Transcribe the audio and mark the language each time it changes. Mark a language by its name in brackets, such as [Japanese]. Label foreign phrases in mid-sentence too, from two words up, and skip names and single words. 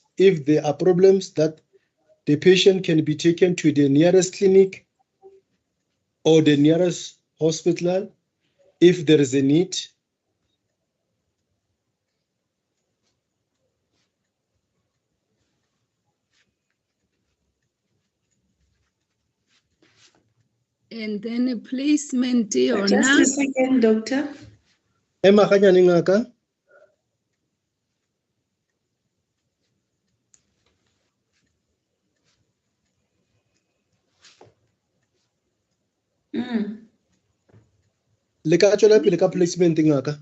[English] If there are problems, that the patient can be taken to the nearest clinic or the nearest hospital if there is a need. And then a placement Just a yona second, doctor. [Southern Sotho] Ema kanyane ngaka? Le ka tswela pele ka placement ngaka?